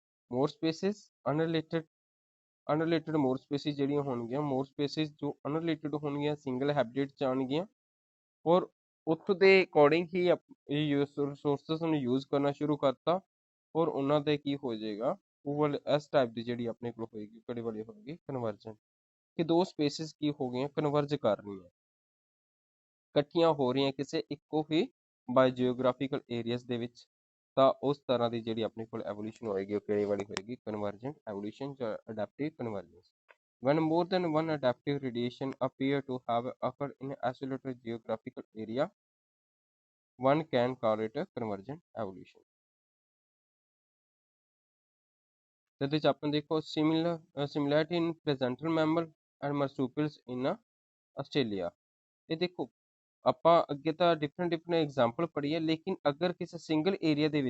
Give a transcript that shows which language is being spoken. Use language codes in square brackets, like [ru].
[pa] ਮੋਰ spaces ਅਨਰਿਲੇਟਡ ਮੋਰ spaces ਜਿਹੜੀਆਂ ਹੋਣਗੀਆਂ, ਮੋਰ spaces ਜੋ ਅਨਰਿਲੇਟਡ ਹੋਣਗੀਆਂ ਸਿੰਗਲ ਹੈਬਿਟੇਟ ਚ ਆਉਣਗੀਆਂ, ਔਰ ਉੱਥੋਂ ਦੇ ਅਕੋਰਡਿੰਗ ਹੀ ਰਿਸੋਰਸਸ ਨੂੰ ਯੂਜ਼ ਕਰਨਾ ਸ਼ੁਰੂ ਕਰਤਾ, ਔਰ ਉਹਨਾਂ ਦੇ ਕੀ ਹੋ ਜਾਏਗਾ, ਉਹ ਵਾਲੇ ਇਸ ਟਾਈਪ ਦੀ ਜਿਹੜੀ ਆਪਣੇ ਕੋਲ ਹੋਏਗੀ ਕਿਹੜੀ ਵਾਲੀ ਹੋਏਗੀ, ਕਨਵਰਜੈਂਟ, ਕਿ ਦੋ ਸਪੇਸਿਸ ਕੀ ਹੋ ਗਈਆਂ, ਕਨਵਰਜ ਕਰ ਰਹੀਆਂ, ਇਕੱਠੀਆਂ ਹੋ ਰਹੀਆਂ ਕਿਸੇ ਇੱਕੋ ਹੀ ਬਾਈ ਜਿਓਗ੍ਰਾਫੀਕਲ ਏਰੀਆਜ਼ ਦੇ ਵਿੱਚ, ਤਾਂ ਉਸ ਤਰ੍ਹਾਂ ਦੀ ਜਿਹੜੀ ਆਪਣੇ ਕੋਲ ਐਵੋਲਿਊਸ਼ਨ ਹੋਏਗੀ ਉਹ ਕਿਹੜੀ ਵਾਲੀ ਹੋਏਗੀ, ਕਨਵਰਜੈਂਟ ਐਵੋਲਿਊਸ਼ਨ ਜਾਂ ਅਡੈਪਟਿਵ convergence. [en] When more than one adaptive radiation appear to have occurred in an isolated geographical area, one can call it a convergent evolution. [pa] ਇਹਦੇ ਵਿੱਚ ਆਪਾਂ ਦੇਖੋ [en] similarity in placental mammal and marsupials in Australia। [pa] ਇਹ ਦੇਖੋ ਆਪਾਂ ਅੱਗੇ ਤਾਂ different example ਪੜ੍ਹੀ ਹੈ, ਲੇਕਿਨ ਅਗਰ ਕਿਸੇ ਸਿੰਗਲ ਏਰੀਆ